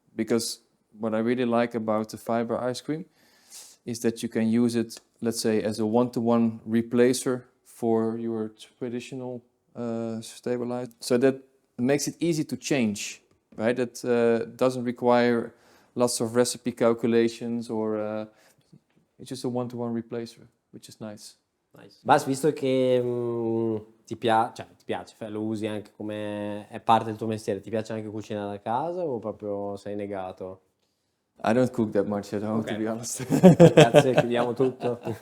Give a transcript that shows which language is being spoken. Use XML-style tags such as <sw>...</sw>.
<en>Because what I really like about the fiber ice cream is that you can use it, let's say, as a one-to-one replacer for your traditional stabilizer. So that makes it easy to change, right? It doesn't require lots of recipe calculations or it's just a one-to-one replacer, which is nice. Nice.</en> <it>Bas, visto che ti piace, lo usi anche come è parte del tuo mestiere, ti piace anche cucinare a casa o proprio sei negato?</it> <en>I don't cook that much at home, to be honest.</en> <it>Grazie, chiudiamo tutto.</it>